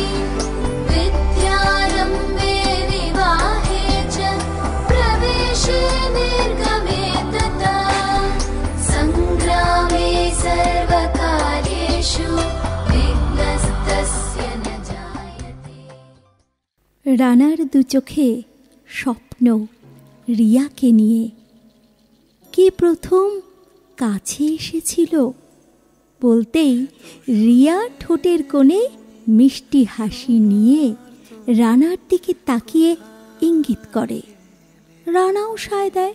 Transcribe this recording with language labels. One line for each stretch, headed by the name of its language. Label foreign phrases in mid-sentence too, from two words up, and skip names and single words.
Sanskrit: विद्यारम्भे विवाहे च प्रवेशे निर्गमे तथा, सङ्ग्रामे सर्वकार्येषु विघ्नस्तस्य न जायते।
Bangla: রানার দু চোখে স্বপ্ন রিয়াকে নিয়ে, কে প্রথম কাছে এসেছিল বলতেই রিয়া ঠোঁটের কোণে মিষ্টি হাসি নিয়ে রানার দিকে তাকিয়ে ইঙ্গিত করে, রানাও সায় দেয়।